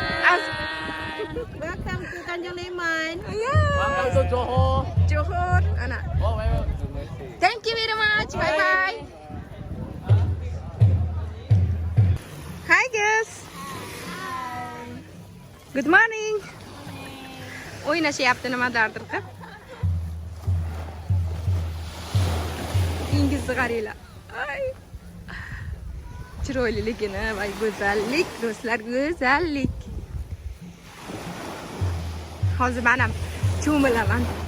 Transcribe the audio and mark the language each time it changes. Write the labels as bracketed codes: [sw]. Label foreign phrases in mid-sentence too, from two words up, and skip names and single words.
[en] Welcome to Tanjung Leman. Welcome to Johor. Johor. Ana. Thank you very much. Bye bye. Hi guys. Good morning. [uz] O'ynashyapti nimadardir qilib. Dengizni qaranglar. Ay. Chiroyliligini va go'zallik, do'stlar, go'zallik. Hozir men ham cho'milaman.